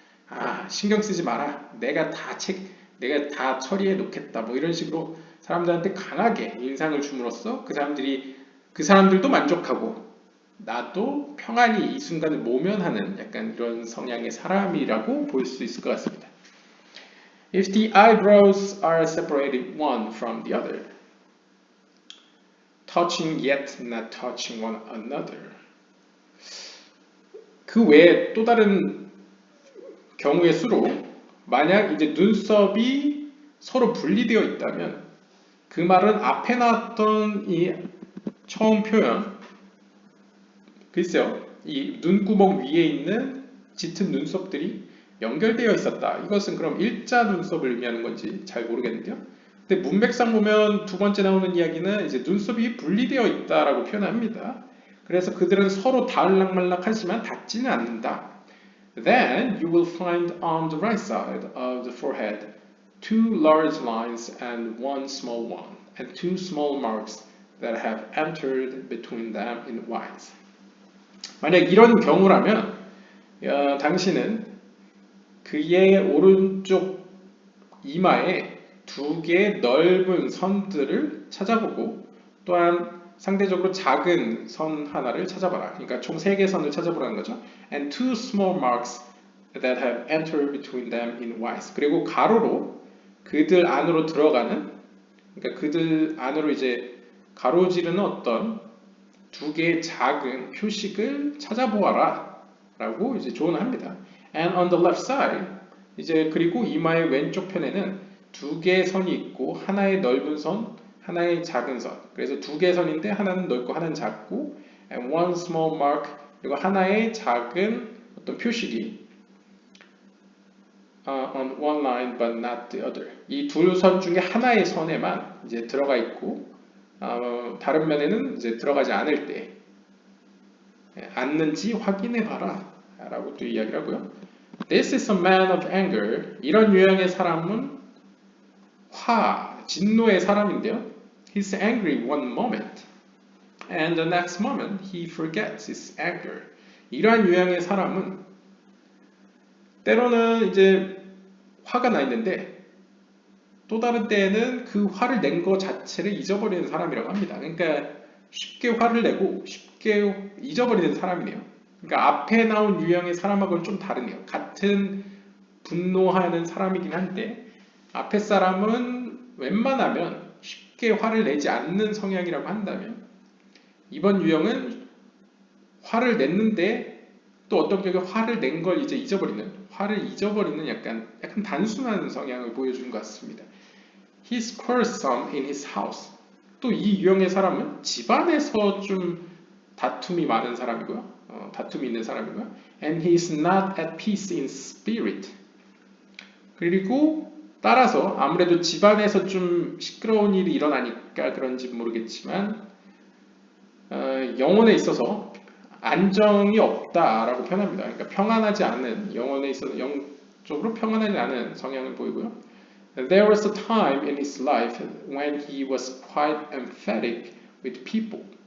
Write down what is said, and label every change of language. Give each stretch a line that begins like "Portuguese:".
Korean: 아, 신경 쓰지 마라. 내가 다 처리해 놓겠다. 뭐 이런 식으로 사람들한테 강하게 인상을 줌으로써 그 사람들도 만족하고 나도 평안히 이 순간을 모면하는 약간 이런 성향의 사람이라고 볼 수 있을 것 같습니다.
English: If the eyebrows are separated one from the other, touching yet not touching one another.
Korean: 그 외에 또 다른 경우의 수로 만약 이제 눈썹이 서로 분리되어 있다면 그 말은 앞에 나왔던 이 처음 표현 글쎄요 이 눈구멍 위에 있는 짙은 눈썹들이 연결되어 있었다. 이것은 그럼 일자 눈썹을 의미하는 건지 잘 모르겠는데요. 근데 문맥상 보면 두 번째 나오는 이야기는 이제 눈썹이 분리되어 있다라고 표현합니다. 그래서 그들은 서로 닿을락말락하지만 닿지는 않는다.
English: Then you will find on the right side of the forehead two large lines and one small one, and two small marks that have entered between them in white.
Korean: 만약 이런 경우라면 당신은 그의 오른쪽 이마에 두 개의 넓은 선들을 찾아보고 또한 상대적으로 작은 선 하나를 찾아봐라. 그러니까 총 3개의 선을 찾아보라는 거죠.
English: And two small marks that have entered between them in white.
Korean: 그리고 가로로 그들 안으로 들어가는 그러니까 그들 안으로 이제 가로지르는 어떤 두 개의 작은 표식을 찾아보아라 라고 이제 조언합니다.
English: And on the left side
Korean: 이제 그리고 이마의 왼쪽 편에는 두 개의 선이 있고 하나의 넓은 선, 하나의 작은 선. 그래서 두 개의 선인데 하나는 넓고 하나는 작고
English: and one small mark
Korean: 그리고 하나의 작은 어떤 표식이
English: on one line but not the other.
Korean: 이 두 선 중에 하나의 선에만 이제 들어가 있고 다른 면에는 이제 들어가지 않을 때 앉는지 확인해 봐라 라고 또 이야기를 하고요.
English: This is a man of anger.
Korean: 이런 유형의 사람은 진노의 사람인데요.
English: He's angry one moment and the next moment he forgets his anger.
Korean: 이러한 유형의 사람은 때로는 이제 화가 나 있는데 또 다른 때에는 그 화를 낸 것 자체를 잊어버리는 사람이라고 합니다. 그러니까 쉽게 화를 내고 쉽게 잊어버리는 사람이네요. 그러니까 앞에 나온 유형의 사람하고는 좀 다르네요. 같은 분노하는 사람이긴 한데 앞에 사람은 웬만하면 쉽게 화를 내지 않는 성향이라고 한다면 이번 유형은 화를 냈는데 또 어떤 경우에 화를 낸 걸 이제 화를 잊어버리는 약간 단순한 성향을 보여주는 것 같습니다.
English: He's quarrelsome in his house.
Korean: 또 이 유형의 사람은 집안에서 좀 다툼이 많은 사람이고요. 다툼이 있는 사람이고요.
English: And he's not at peace in spirit.
Korean: 그리고 따라서 아무래도 집안에서 좀 시끄러운 일이 일어나니까 그런지 모르겠지만 영혼에 있어서 안정이 없다라고 표현합니다. 그러니까 평안하지 않은 영혼에 있어서 영적으로 평안하지 않은 성향을 보이고요.
English: There was a time in his life when he was quite emphatic with people.